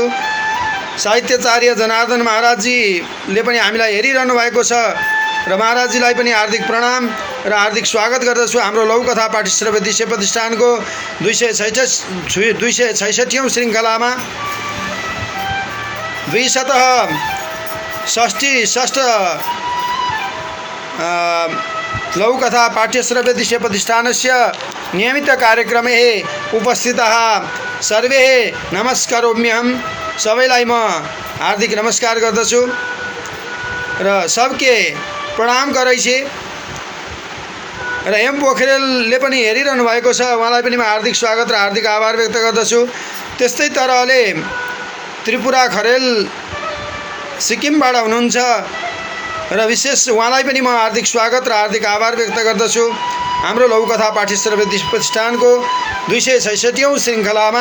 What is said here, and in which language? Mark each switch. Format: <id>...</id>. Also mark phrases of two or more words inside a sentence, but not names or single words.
<ne>साहित्याचार्य जनार्दन महाराजजीले पनि हामीलाई हेरिरहनु भएको छ र महाराजजीलाई पनि हार्दिक प्रणाम र हार्दिक स्वागत गर्दछु हाम्रो लघुकथा पाठ्यश्रव्य दृश्य प्रतिष्ठानको</ne> <sa>266औं श्रृङ्खलामा 266 लघुकथा पाठ्यश्रव्य दृश्य प्रतिष्ठानस्य नियमित कार्यक्रमे उपस्थितः सर्वे नमस्कारोम्यहम्।</sa> <ne>सबैलाई म हार्दिक नमस्कार गर्दछु र</ne> <mai>सबके प्रणाम गरैछे</mai> <ne>र एम पोखरेलले पनि हेरिरहनु भएको छ, उहाँलाई पनि म हार्दिक स्वागत र हार्दिक आभार व्यक्त गर्दछु। त्यस्तै तरहले त्रिपुरा खरेल सिक्किमबाट हुनुहुन्छ र विशेष उहाँलाई पनि म हार्दिक स्वागत र हार्दिक आभार व्यक्त गर्दछु हाम्रो लघुकथा पाठ्यश्रव्य दृश्य प्रतिष्ठानको 266औं श्रृङ्खलामा।</ne>